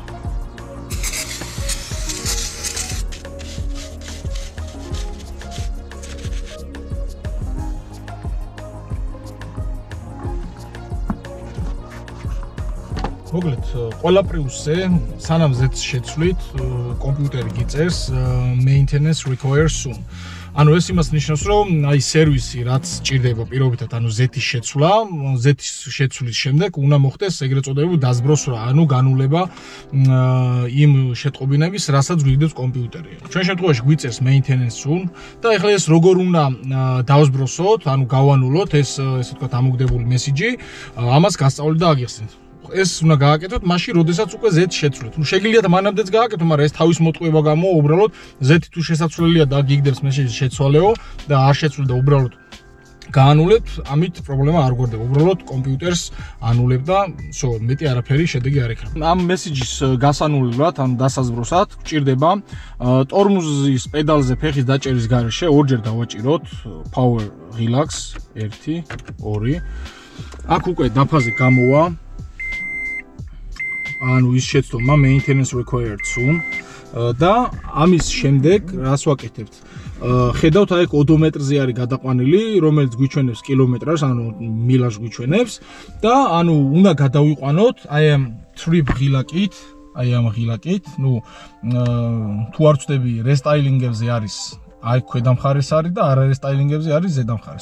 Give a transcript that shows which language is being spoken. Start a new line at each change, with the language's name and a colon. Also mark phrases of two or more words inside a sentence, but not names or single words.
Georgian: მოკლედ, ყველა პრიუსზე, სანამ ზეთს შეცვლით, კომპიუტერი გიწერს
English: maintenance requires soon.
Georgian: ანუ ეს იმას ნიშნავს, რომ აი სერვისი რაც ჭირდება პირობითად, ანუ ზეთის შეცვლა, ზეთის შეცვლის შემდეგ უნდა მოხდეს ეგრეთ წოდებული დაზბროსვა, ანუ განულება იმ შეტყობინების, რასაც გვიგდებს კომპიუტერი. ჩვენ შემთხვევაში გვიწერს
English: maintenance soon
Georgian: და ეხლა ეს როგორ უნდა დავსბროსოთ, ანუ გავანულოთ ეს ესე ვთქვათ ამოგდებული მესიჯი, ამას გასწავლით და აგიხსნით. ეს უნდა გააკეთოთ მაშინ, როდესაც უკვე ზეთი შეცვლით. ნუ შეგიძლიათ მანამდეც გააკეთო, მაგრამ ეს თავის მოტყუება გამო უბრალოდ ზეთი თუ შესაძლებელია და გიგდებს მესიჯის შეცვალეო და არ შეცვლით და უბრალოდ გაანულებთ, ამით პრობლემა არ გვერდება. უბრალოდ კომპიუტერს ანულებ და всё, მეტი არაფერი შედეგი არ ექნება. ამ მესიჯის გასანულებლად, ანუ დასაზბროსად გვჭირდება ტორმუზის პედალზე ფეხის დაჭერის გარეშე ორჯერ დავაჭიროთ
English: power relax
Georgian: 1 2 აქ უკვე დაფაზე გამოვა ანუ ის შეცდომა
English: maintenance required soon
Georgian: და ამის შემდეგ რას ვაკეთებთ? ხედავთ აი ეგ ოდომეტრზე არის გადაყვანილი, რომელიც გვიჩვენებს კილომეტრას, ანუ მილას გვიჩვენებს და ანუ უნდა გადავიყვანოთ აი ამ trip ღილაკით, აი ამ ღილაკით, ნუ თუ არ ვწდები რესტაილინგებზე არის აი ქვედა მხარეს არის და არა რესტაილინგებზე არის ზედა მხარეს.